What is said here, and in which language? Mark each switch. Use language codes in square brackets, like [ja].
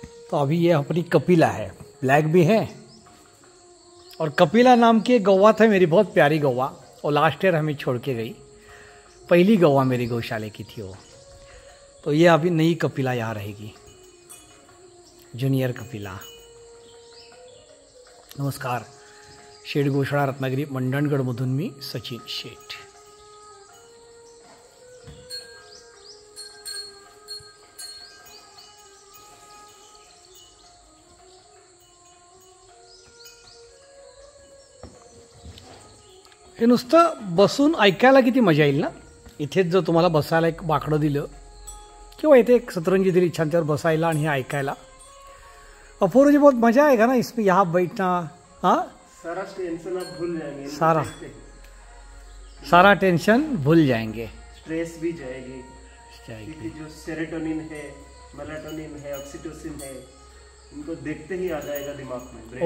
[hi] तो अभी ये अपनी कपिला है, ब्लैक भी है. और कपिला नाम की एक गौवा था मेरी, बहुत प्यारी गौवा, और लास्ट ईयर हमें छोड़ के गई. पहली गौवा मेरी गौशाले की थी वो. तो ये अभी नई कपिला यहाँ रहेगी, जूनियर कपिला. नमस्कार. [mr] शेड गौशाळा रत्नागिरी मंडणगडमधून मी सचिन शेठ. हे नुसतं बसून ऐकायला किती मजा येईल ना. इथेच जर तुम्हाला बसायला एक बाकडं दिलं किंवा इथे एक सतरंजी दिली छान, त्यावर बसायला आणि हे ऐकायला. [hi] अपूर्व जी बहुत मजा आएगा ना इसमें, यहाँ बैठना. हाँ, सारा टेंशन आप भूल जाएंगे. सारा टेंशन भूल जाएंगे, स्ट्रेस भी जाएगी. क्योंकि जो सेरोटोनिन है, मेलाटोनिन है, ऑक्सीटोसिन है, इनको देखते ही आ जाएगा दिमाग में.